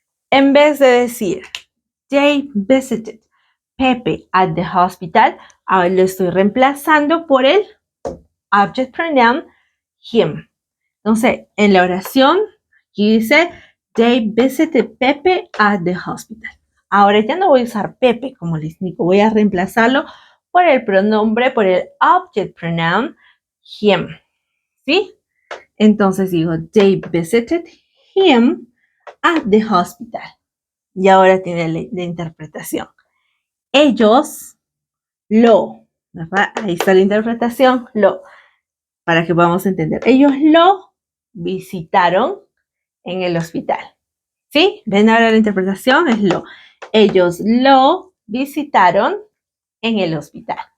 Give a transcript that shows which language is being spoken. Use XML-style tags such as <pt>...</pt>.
<es>En vez de decir,</es> <en>they visited Pepe at the hospital,</en> <es>ahora lo estoy reemplazando por el object pronoun him. Entonces, en la oración, aquí dice,</es> <en>they visited Pepe at the hospital.</en> <es>Ahora ya no voy a usar Pepe como les digo, voy a reemplazarlo por el pronombre, por el object pronoun him. ¿Sí? Entonces digo,</es> <en>they visited him at the hospital.</en> <es>Y ahora tiene la interpretación. Ellos lo, ¿verdad? Ahí está la interpretación, lo, para que podamos entender. Ellos lo visitaron en el hospital. ¿Sí? ¿Ven ahora la interpretación? Es lo. Ellos lo visitaron en el hospital.</es>